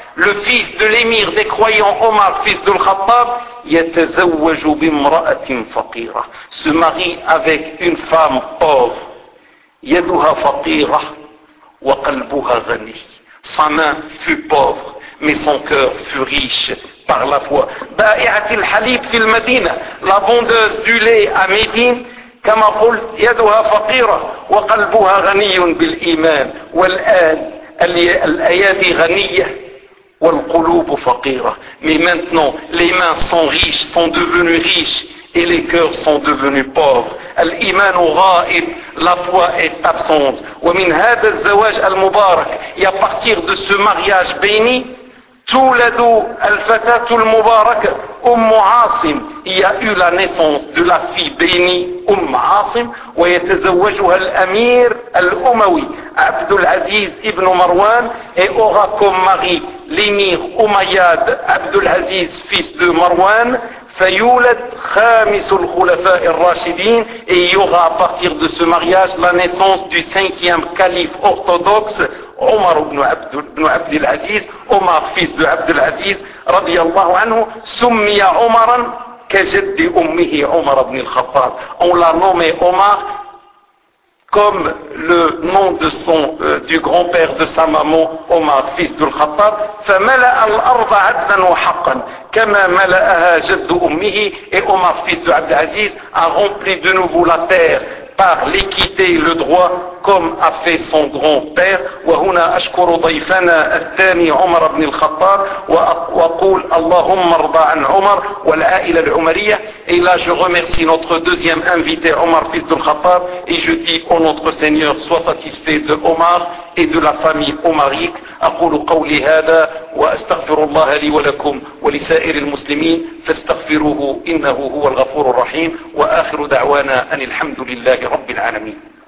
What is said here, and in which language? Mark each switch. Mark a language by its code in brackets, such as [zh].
[fr] Le fils de l'émir des croyants Omar fils de الخطاب [ar] يتزوج بامرأة فقيرة. [fr] Se marie avec une femme pauvre. [ar] يدها فقيرة وقلبها غني. [fr] Sa main fut pauvre, mais son cœur fut riche par la foi. [ar] بائعة الحليب في المدينة, [fr] la vendeuse du lait à Médine, [ar] كما قلت يدها فقيرة وقلبها غني بالإيمان والآن الأيادي غنية والقلوب فقيرة. [fr] Mais maintenant, les mains sont riches, sont devenues riches et les cœurs sont devenus pauvres. [ar] الإيمان غائب, [fr] la foi est absente. [ar] ومن هذا الزواج المبارك, [fr] et à partir de ce mariage béni, [ar] تولد الفتاة المباركة أم عاصم. [fr] Il y a eu la naissance de la fille bénie أم عاصم, [ar] ويتزوجها الأمير الأموي عبد العزيز ابن مروان, [fr] et aura comme mari l'émir Umayyad عبد العزيز fils de Marwan. [ar] فيولد خامس الخلفاء الراشدين [fr] et il y aura à partir de ce mariage la naissance du cinquième calife orthodoxe Omar ibn Abd al-Aziz, Omar fils de Abd al-Aziz [ar] رضي الله عنه سمي عمرا كجد أمه عمر بن الخطاب. [fr] On l'a nommé Omar comme le nom de son du grand-père de sa maman Omar fils de Khattab. [ar] فملأ الأرض عدلا وحقا كما ملأها جد أمه. [fr] Et Omar fils de Abd al-Aziz a rempli de nouveau la terre par l'équité et le droit comme a fait son grand-père. [ar] وهنا أشكر ضيفنا الثاني عمر بن الخطاب وأقول اللهم ارضى عن عمر والعائلة العمرية. [fr] Et là je remercie notre deuxième invité Omar fils de Khattab et je dis au notre Seigneur sois satisfait de Omar et de la famille Omaric. [ar] أقول قولي هذا وأستغفر الله لي ولكم ولسائر المسلمين فاستغفروه إنه هو الغفور الرحيم وآخر دعوانا أن الحمد لله رب العالمين.